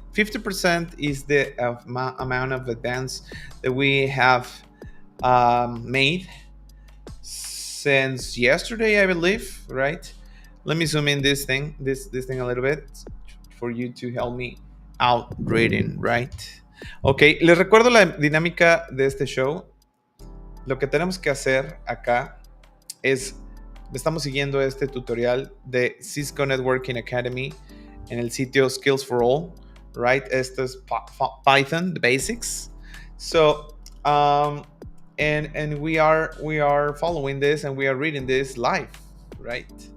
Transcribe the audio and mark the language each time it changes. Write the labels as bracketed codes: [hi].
[en] 50% is the amount of advance that we have made since yesterday, I believe, right? Let me zoom in this thing a little bit for you to help me out reading, right? [es] Ok, les recuerdo la dinámica de este show. Lo que tenemos que hacer acá es, estamos siguiendo este tutorial de Cisco Networking Academy en el sitio Skills for All, [en] right? [es] Esto es Python, the basics. [en] So, and we are following this and we are reading this live, right?